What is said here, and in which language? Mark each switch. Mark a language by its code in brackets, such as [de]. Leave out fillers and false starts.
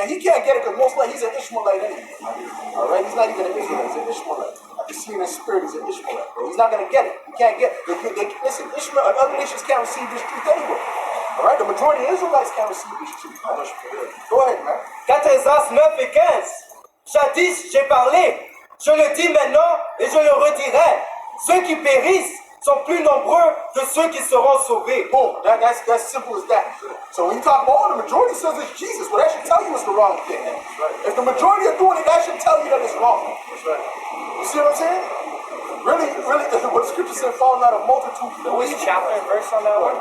[en] And he can't get it because most likely he's an Ishmaelite anyway. All right? He's not even an Israelite. He's an Ishmaelite. I can see in his spirit he's an Ishmaelite, bro. He's not going to get it. He can't get it. Listen, Ishmael and other nations can't receive this truth anyway. All right? The majority of Israelites can't receive this truth. Go ahead, man. [fr] 4 Esdras 9 et 15. Jadis, j'ai parlé. Je le dis maintenant et je le redirai. Ceux qui périssent sont plus nombreux que ceux qui seront sauvés. [en] Boom. That's simple as that. So when you talk about, the majority says it's Jesus, well, that should tell you it's the wrong thing. Right. If the majority are doing it, that should tell you that it's wrong. That's right. You see what I'm saying? Really, what the scripture said, falling out of multitude. Which chapter and verse on that one?